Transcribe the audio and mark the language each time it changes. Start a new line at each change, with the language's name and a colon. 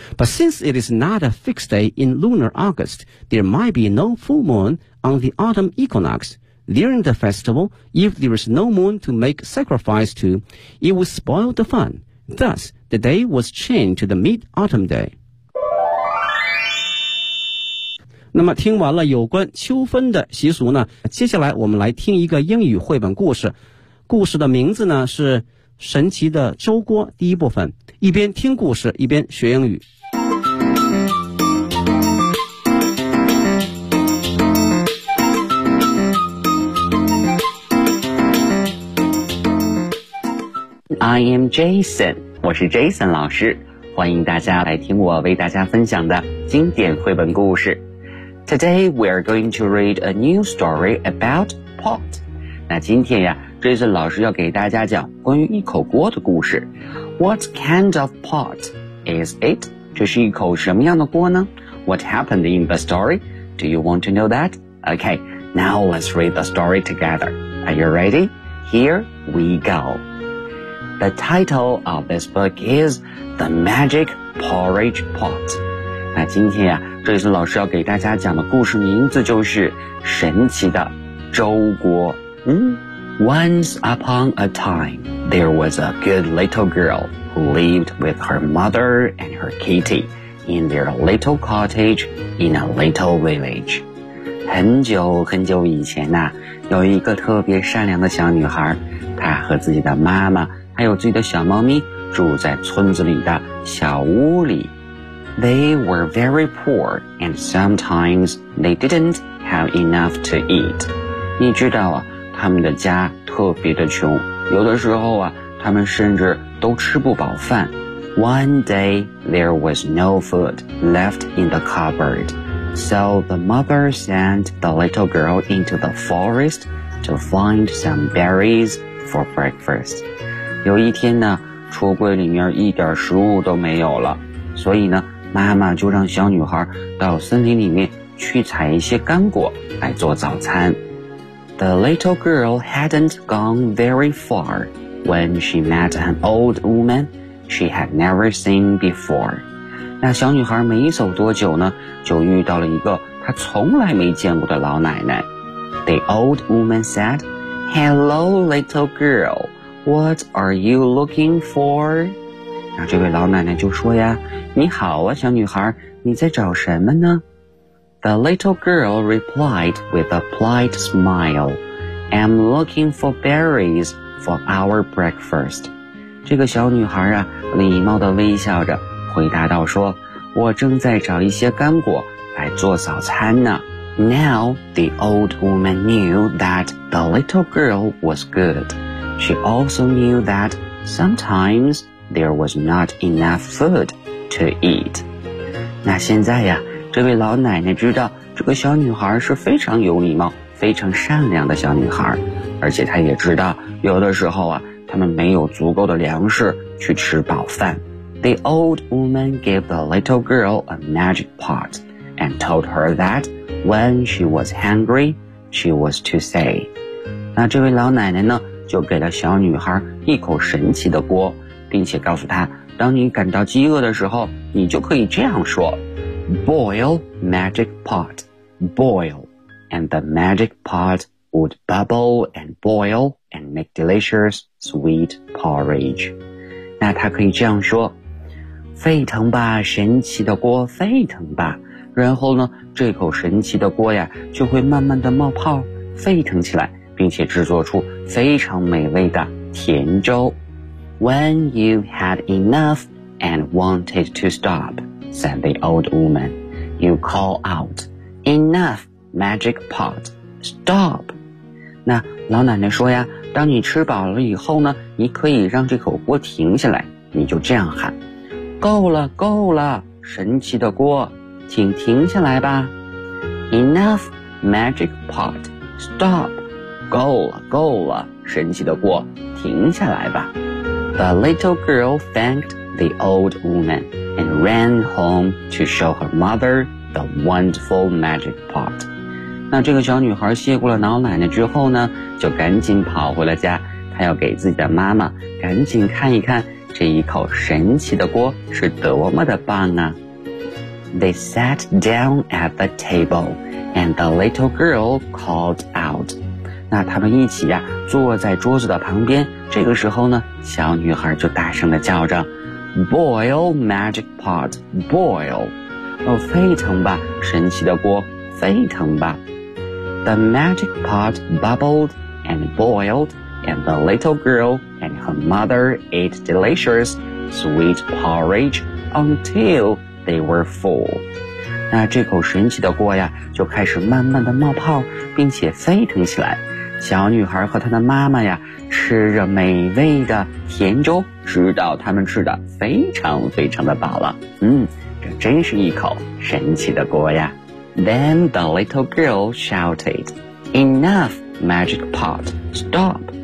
English: But since it is not a fixed day in lunar August, there might be no full moon on the autumn equinox. During the festival, if there is no moon to make sacrifice to, it would spoil the fun. Thus, the day was changed to the mid-autumn day.
Chinese: 那么听完了有关秋分的习俗呢，接下来我们来听一个英语绘本故事。故事的名字呢是《神奇的粥锅》第一部分。一边听故事，一边学英语。
English: I am Jason,
Chinese: 我是 Jason 老师，欢迎大家来听我为大家分享的经典绘本故事。
English: Today we are going to read a new story about pot.
Chinese: 那今天呀 ,Jason 老师要给大家讲关于一口锅的故事。
English: What kind of pot is it?
Chinese: 这是一口什么样的锅呢
English: ?What happened in the story? Do you want to know that? Okay, now let's read the story together. Are you ready? Here we go. The title of this book is The Magic Porridge Pot.
Chinese: 那今天啊，这次老师要给大家讲的故事名字就是神奇的粥锅。
English: Once upon a time, there was a good little girl who lived with her mother and her kitty in their little cottage in a little village.
Chinese: 很久很久以前啊，有一个特别善良的小女孩，她和自己的妈妈还有自己的小猫咪住在村子里的小屋里。
English: They were very poor and sometimes they didn't have enough to eat.
Chinese: 你知道啊，他们的家特别的穷，有的时候啊，他们甚至都吃不饱饭。
English: One day there was no food left in the cupboard. So the mother sent the little girl into the forest to find some berries for breakfast.
Chinese: 有一天呢，橱柜里面一点食物都没有了，所以呢，妈妈就让小女孩到森林里面去采一些干果来做早餐。
English: The little girl hadn't gone very far when she met an old woman she had never seen before.
Chinese: 那小女孩没走多久呢，就遇到了一个她从来没见过的老奶奶。
English: The old woman said, "Hello, little girl. What are you looking for?
Chinese: 那这位老奶奶就说呀，你好啊，小女孩，你在找什么呢？
English: The little girl replied with a polite smile, I'm looking for berries for our breakfast.
Chinese: 这个小女孩啊，礼貌地微笑着回答道说，我正在找一些干果来做早餐呢。
English: Now the old woman knew that the little girl was good. She also knew that sometimes there was not enough food to eat.
Chinese: 那现在呀，这位老奶奶知道这个小女孩是非常有礼貌、非常善良的小女孩，而且她也知道有的时候啊，他们没有足够的粮食去吃饱饭。
English: The old woman gave the little girl a magic pot and told her that when she was hungry, she was to say.
Chinese: 那这位老奶奶呢？就给了小女孩一口神奇的锅，并且告诉她，当你感到饥饿的时候，你就可以这样说
English: Boil magic pot, boil, and the magic pot would bubble and boil and make delicious sweet porridge.
Chinese: 那她可以这样说，沸腾吧，神奇的锅，沸腾吧。然后呢，这口神奇的锅呀，就会慢慢的冒泡，沸腾起来。并且制作出非常美味的甜粥。
English: When you had enough and wanted to stop, said the old woman, you call out, enough, magic pot, stop. 那
Chinese: 老奶奶说呀，当你吃饱了以后呢，你可以让这口锅停下来，你就这样喊，够了够了，神奇的锅，请停下来吧。
English: Enough, magic pot, stop,
Chinese: 够了够了，神奇的锅，停下来吧。
English: The little girl thanked the old woman and ran home to show her mother the wonderful magic pot。
Chinese: 那这个小女孩谢过了老奶奶之后呢，就赶紧跑回了家，她要给自己的妈妈赶紧看一看这一口神奇的锅是多么的棒啊。
English: They sat down at the table and the little girl called out。
Chinese: 那他们一起呀坐在桌子的旁边，这个时候呢，小女孩就大声地叫着
English: Boil magic pot, boil、
Chinese: 哦、沸腾吧神奇的锅，沸腾吧。
English: The magic pot bubbled and boiled, and the little girl and her mother ate delicious sweet porridge until they were full.
Chinese: 那这口神奇的锅呀，就开始慢慢的冒泡，并且沸腾起来。小女孩和她的妈妈呀，吃着美味的甜粥，直到他们吃的非常非常的饱了。嗯，这真是一口神奇的锅呀。
English: Then the little girl shouted, Enough, magic pot, stop!